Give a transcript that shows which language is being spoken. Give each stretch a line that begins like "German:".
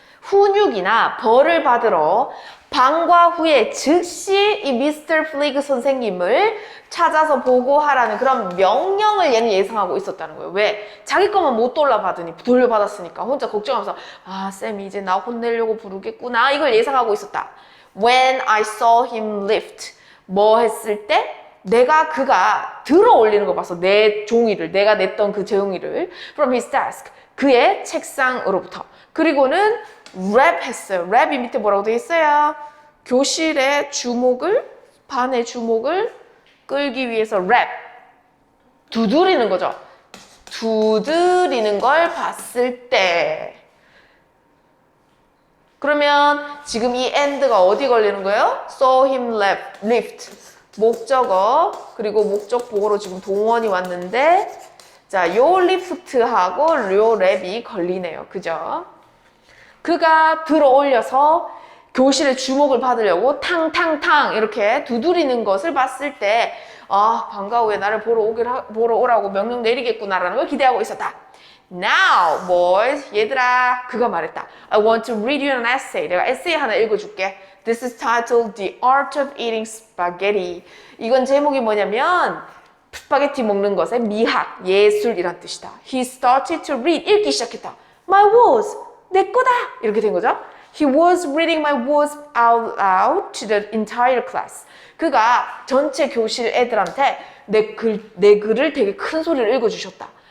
Korean: 훈육이나 벌을 받으러 방과 후에 즉시 이 미스터 플리그 선생님을 찾아서 보고하라는 그런 명령을 얘는 예상하고 있었다는 거예요. 왜? 자기 것만 못 돌려받았으니까 혼자 걱정하면서 아, 쌤이 이제 나 혼내려고 부르겠구나. 이걸 예상하고 있었다.
English: When I saw him lift,
Korean: 뭐 했을 때? 그가 들어 올리는 걸 봤어. 내 종이를, 내가 냈던 그 종이를
English: from his desk,
Korean: 그의 책상으로부터. 그리고는 랩 했어요. 랩이 밑에 뭐라고 되어 있어요? 교실의 주목을, 반의 주목을 끌기 위해서 랩. 두드리는 거죠. 두드리는 걸 봤을 때. 그러면 지금 이 and가 어디 걸리는 거예요?
English: saw him lift.
Korean: 목적어, 그리고 목적 보고로 지금 동원이 왔는데, 자, 요 lift하고 요 랩이 걸리네요. 그죠? 그가 들어 올려서 교실의 주목을 받으려고 탕탕탕 이렇게 두드리는 것을 봤을 때 아, 방과 후에 나를 보러 오라고 명령 내리겠구나라는 걸 기대하고 있었다.
English: Now, boys,
Korean: 얘들아, 그가 말했다.
English: I want to read you an essay.
Korean: 내가 에세이 하나 읽어줄게.
English: This is titled The Art of Eating Spaghetti.
Korean: 이건 제목이 뭐냐면 스파게티 먹는 것의 미학, 예술이란 뜻이다.
English: He started to read.
Korean: 읽기 시작했다.
English: My words.
Korean: 내 거다! 이렇게 된 거죠.
English: He was reading my words out loud to the entire class.
Korean: 그가 전체 교실 애들한테 내 글을 되게 큰 소리를 읽어주셨다.